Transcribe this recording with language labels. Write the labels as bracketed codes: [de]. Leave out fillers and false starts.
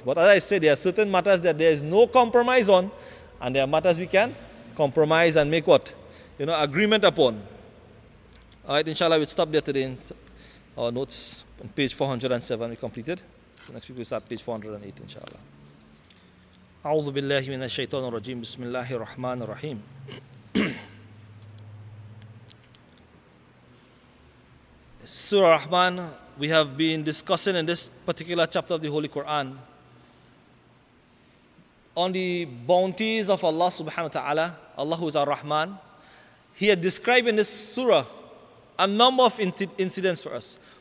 [en] But as I said, there are certain matters that there is no compromise on, and there are matters we can compromise and make what? Agreement upon. All right, inshallah, we'll stop there today in our notes on page 407. We completed. So next week we'll start page 408, inshallah. [ar] أعوذ بالله من الشيطان الرجيم بسم الله الرحمن الرحيم. [en] Surah Rahman, we have been discussing in this particular chapter of the Holy Quran on the bounties of Allah subhanahu wa ta'ala, Allah who is Ar-Rahman. He had described in this surah a number of incidents for us.